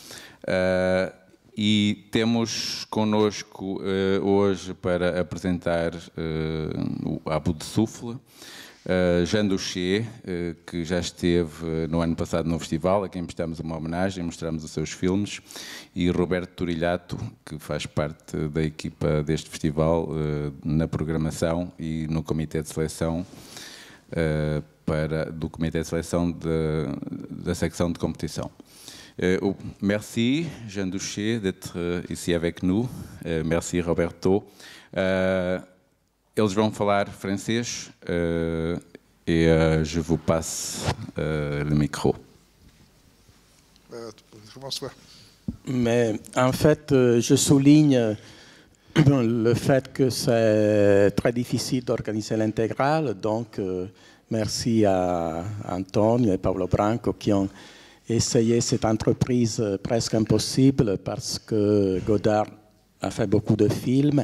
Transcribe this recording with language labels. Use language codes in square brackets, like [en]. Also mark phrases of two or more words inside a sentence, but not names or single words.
[pt] E temos connosco hoje para apresentar o A Bout de Souffle, Jean Duché, que já esteve no ano passado no festival, a quem prestamos uma homenagem, mostramos os seus filmes, e Roberto Turilhato, que faz parte da equipa deste festival na programação e no comitê de seleção, do comitê de seleção da secção de competição. [fr] Merci Jean Duché d'être ici avec nous. Merci Roberto. [pt] Eles vão falar francês [fr] et je vous passe le micro. Mais en fait, je souligne le fait que c'est très difficile d'organiser l'intégrale, donc merci à Antonio et Paolo Branco qui ont essayé cette entreprise presque impossible parce que Godard a fait beaucoup de films.